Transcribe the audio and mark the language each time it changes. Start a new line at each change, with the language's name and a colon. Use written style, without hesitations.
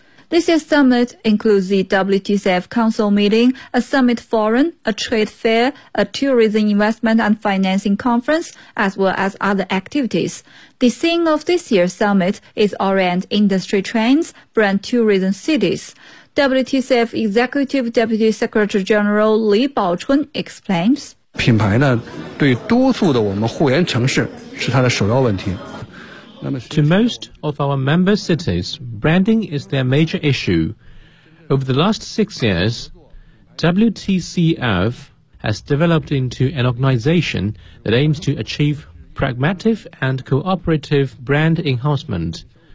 English: This year's summit includes the WTCF Council meeting, a summit forum, a trade fair, a tourism investment and financing conference, as well as other activities. The theme of this year's summit is Orient Industry Trends, Brand Tourism Cities. WTCF Executive Deputy Secretary General Li Baochun explains.
Chinese: 品牌呢, 对多数的我们互联城市是它的首要问题。
English: To most of our member cities, branding is their major issue. Over the last 6 years, WTCF has developed into an organization that aims to achieve pragmatic and cooperative brand enhancement.